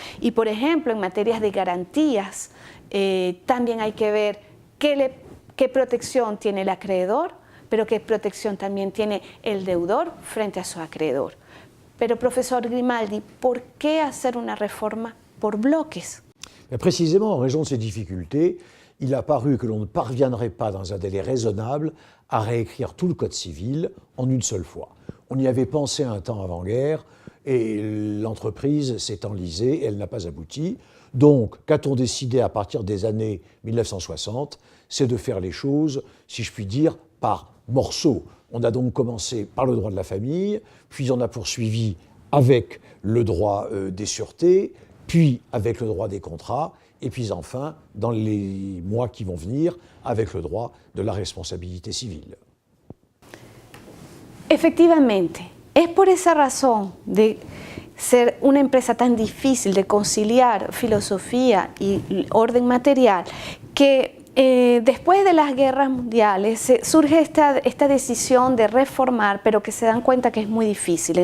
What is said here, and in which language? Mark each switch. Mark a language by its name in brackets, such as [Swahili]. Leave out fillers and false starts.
[Spanish] Y por ejemplo, en materias de garantías, también hay que ver qué protección tiene el acreedor, pero qué protección también tiene el deudor frente a su acreedor. Pero profesor Grimaldi, ¿por qué hacer una reforma por bloques? [French] Précisément, en raison de ces difficultés, il a paru que l'on ne parviendrait pas dans un délai raisonnable à réécrire tout le Code civil en une seule fois. On y avait pensé un temps avant-guerre et l'entreprise s'est enlisée et elle n'a pas abouti. Donc, qu'a-t-on décidé à partir des années 1960? C'est de faire les choses, si je puis dire, par morceaux. On a donc commencé par le droit de la famille, puis on a poursuivi avec le droit des sûretés, puis avec le droit des contrats, et puis enfin, dans les mois qui vont venir, avec le droit de la responsabilité civile. [Spanish] Efectivamente, es por esa razón de ser una empresa tan difícil de conciliar filosofía y orden material que después de las guerras mundiales surge esta decisión de reformar, pero que se dan cuenta que es muy difícil.